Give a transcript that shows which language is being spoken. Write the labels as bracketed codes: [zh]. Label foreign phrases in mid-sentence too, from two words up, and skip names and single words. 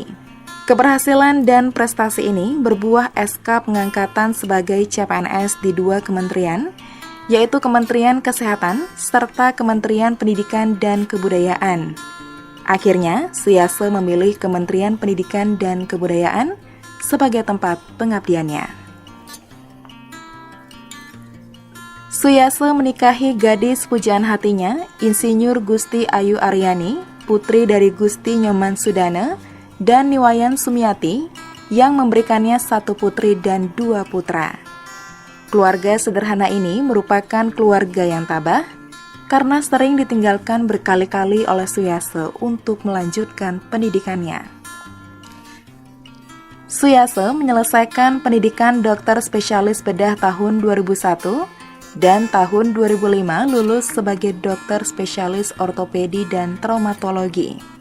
[id] Keberhasilan dan prestasi ini berbuah SK pengangkatan sebagai CPNS di 2 kementerian, yaitu Kementerian Kesehatan serta Kementerian Pendidikan dan Kebudayaan. Akhirnya, Suyase memilih Kementerian Pendidikan dan Kebudayaan sebagai tempat pengabdiannya. Suyase menikahi gadis pujaan hatinya, Insinyur Gusti Ayu Aryani, putri dari Gusti Nyoman Sudana, dan Niwayan Sumiati, yang memberikannya 1 putri dan 2 putra. Keluarga sederhana ini merupakan keluarga yang tabah, karena sering ditinggalkan berkali-kali oleh Suyase untuk melanjutkan pendidikannya. Suyase menyelesaikan pendidikan dokter spesialis bedah tahun 2001, dan tahun 2005 lulus sebagai dokter spesialis ortopedi dan traumatologi.